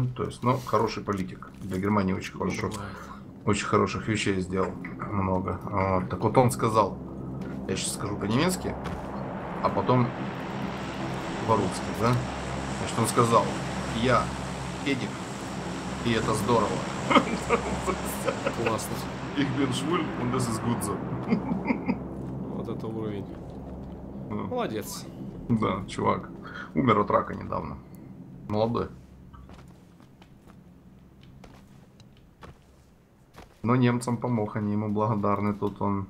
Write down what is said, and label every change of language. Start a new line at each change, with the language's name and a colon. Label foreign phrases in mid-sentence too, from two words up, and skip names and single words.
Russian: То есть, ну, хороший политик. Для Германии очень хорошо. Очень хороших вещей сделал. Много. Вот. Так вот он сказал, я сейчас скажу по-немецки, а потом по-русски, да? Значит, он сказал, я педик, и это здорово. Классно.
German: Ich bin schwul und das ist gut so.
Russian: Вот это уровень. Молодец. Да, чувак. Умер от рака недавно. Молодой. Но немцам помог, они ему благодарны. Тут он...